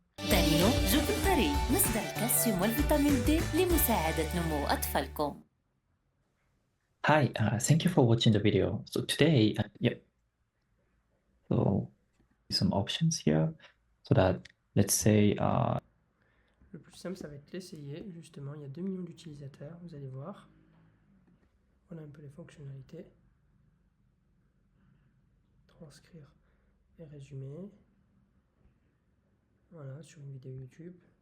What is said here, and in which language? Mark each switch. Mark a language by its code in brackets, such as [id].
[ar] دانينو جوب الطري مصدر الكالسيوم والفيتامين D لمساعدة نمو أطفالكم. [en] Hi, thank you for watching the video. So today, so some options here, so that let's say [fr] Le plus simple, ça va être l'essayer. Justement, il y a 2 millions d'utilisateurs, vous allez voir. Voilà un peu les fonctionnalités. Transcrire et résumer. Voilà, sur une vidéo YouTube.